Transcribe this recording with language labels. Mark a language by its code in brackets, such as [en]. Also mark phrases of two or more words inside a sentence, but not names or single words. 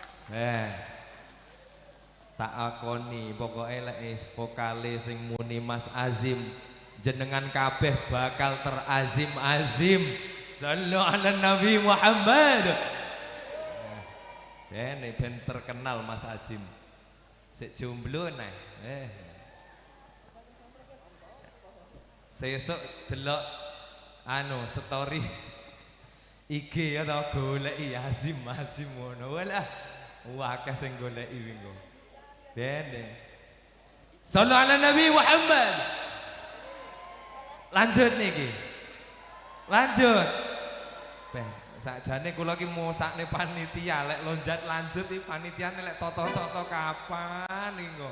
[jv] Tak akoni pokoknya lek vokale sing muni Mas Azim jenengan kabeh bakal terazim-azim. [ar] صلوا على النبي محمد. [id] Ini ben terkenal Mas Azim. [jv] Sik jomblo nih. Sesuk delok anu story IG atau goleki Azim ngono. Walah, akeh sing goleki wingi. Ben. [ar] صلوا على النبي محمد. [jv] Lanjut niki. Lanjut. Ben, sakjane kula ki mosakne panitia lek lonjat lanjut iki panitiane lek toto-toto kapan niku.